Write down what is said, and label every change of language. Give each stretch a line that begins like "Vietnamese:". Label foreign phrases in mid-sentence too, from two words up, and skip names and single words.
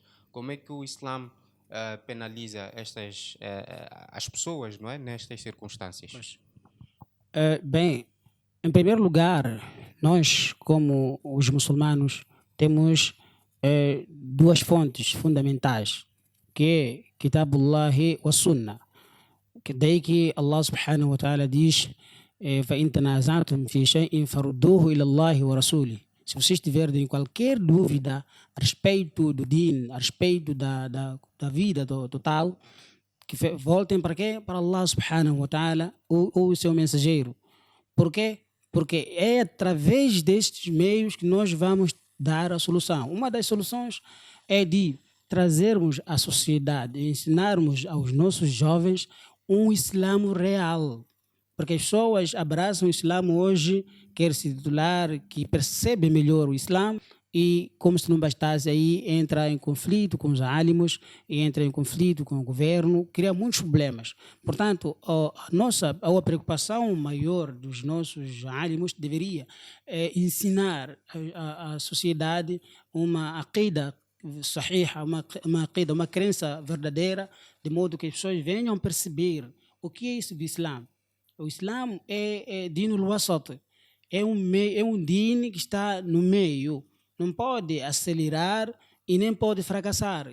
Portuguese: Como é que o Islã penaliza as pessoas, não é, nestas circunstâncias? Pois. Bem, em primeiro lugar, nós, como os muçulmanos, temos duas fontes fundamentais, que é
Arabic: كتاب الله والسنة.
Portuguese: Que daí que Allah
Arabic: سبحانه وتعالى
Portuguese: diz:
Arabic: فَإِن تَنَازَعْتُمْ فِي شَيْءٍ فَرُدُّوهُ إِلَى اللَّهِ وَرَسُولِهِ.
Portuguese: Se vocês tiverem qualquer dúvida a respeito do din, a respeito da vida total, que voltem para quê? Para Allah
Arabic: سبحانه وتعالى
Portuguese: ou o seu mensageiro. Por quê? Porque é através destes meios que nós vamos dar a solução. Uma das soluções é de trazermos à sociedade, ensinarmos aos nossos jovens um Islamo real. Porque as pessoas abraçam o Islamo hoje, quer se titular, que percebe melhor o Islamo, e como se não bastasse, aí entra em conflito com os álимos e entra em conflito com o governo, cria muitos problemas. Portanto, a preocupação maior dos nossos álимos deveria ensinar à sociedade uma
Arabic: عقيدة صحيحة,
Portuguese: uma crença verdadeira, de modo que as pessoas venham perceber o que é isso do Islã. O Islã é
Arabic: دين الوسط,
Portuguese: é um din que está no meio, não pode acelerar e nem pode fracassar.